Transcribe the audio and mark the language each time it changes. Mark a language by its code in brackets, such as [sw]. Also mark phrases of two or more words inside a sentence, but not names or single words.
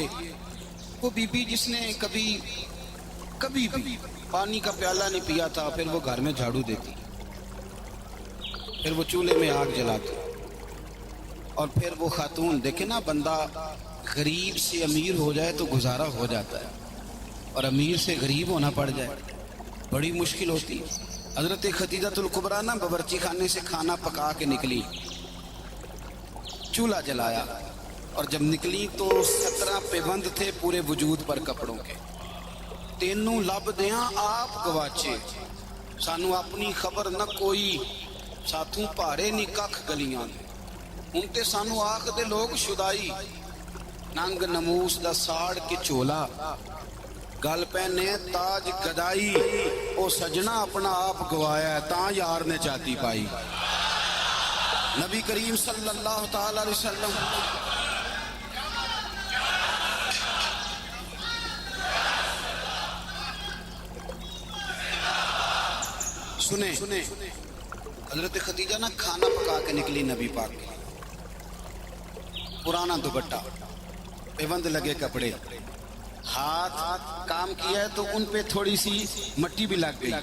[ur] وہ بی بی جس نے کبھی بھی پانی کا پیالہ نہیں پیا تھا، پھر وہ گھر میں جھاڑو دیتی، پھر وہ چولہے میں آگ جلاتی، اور پھر وہ خاتون، دیکھیں نا، بندہ غریب سے امیر ہو جائے تو گزارا ہو جاتا ہے، اور امیر سے غریب ہونا پڑ جائے بڑی مشکل ہوتی۔ حضرت خدیجہ الکبریٰ نا باورچی خانے سے کھانا پکا کے نکلی، چولہا جلایا، اور جب نکلی تو 17 پیوند تھے پورے وجود پر کپڑوں کے، [pa] تینوں لب دیاں آپ گواچے، سانو اپنی خبر نہ کوئی، ساتھوں پارے نی ککھ گلیاں دے، ہن تے سانو آکھ دے لوگ شدائی، ننگ نموس دا ساڑ کے چولا، گل پہنے تاج گدائی، او سجنا اپنا آپ گوایا ہے تاں یار نے چاتی پائی۔ [ur] نبی کریم صلی اللہ تعالی علیہ وسلم سنیں، حضرت خدیجہ نا کھانا پکا کے نکلی نبی پاک کے، پرانا دوپٹہ، پیوند لگے کپڑے، ہاتھ کام کیا ہے تو ان پہ تھوڑی سی مٹی بھی لگ گئی۔